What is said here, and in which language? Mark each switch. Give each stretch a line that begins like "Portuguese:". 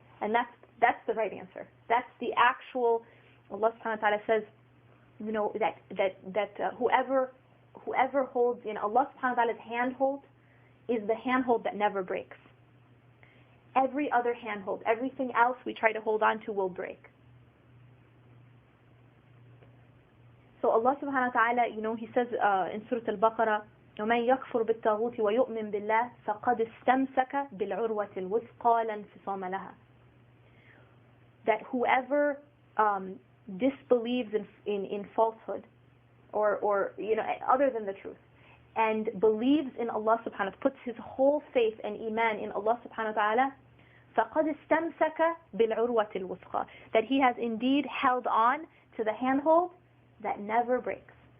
English: And that's the right answer. That's the actual, Allah subhanahu wa ta'ala says, that whoever holds in Allah subhanahu wa ta'ala's handhold is the handhold that never breaks. Every other handhold, everything else we try to hold on to will break. So Allah subhanahu wa ta'ala, he says in Surah Al-Baqarah,
Arabic: وَمَنْ يَكْفُرْ بِالطَّاغُوتِ وَيُؤْمِنْ بِاللَّهِ فَقَدْ اسْتَمْسَكَ بِالْعُرْوَةِ الْوُثْقَى لَا انْفِصَامَ لَهَا.
English: That whoever disbelieves in falsehood or other than the truth and believes in Allah subhanahu wa ta'ala, puts his whole faith and iman in Allah subhanahu wa ta'ala,
Arabic: فَقَدْ اسْتَمْسَكَ بِالْعُرْوَةِ الْوُثْقَى,
English: that he has indeed held on to the handhold that never breaks.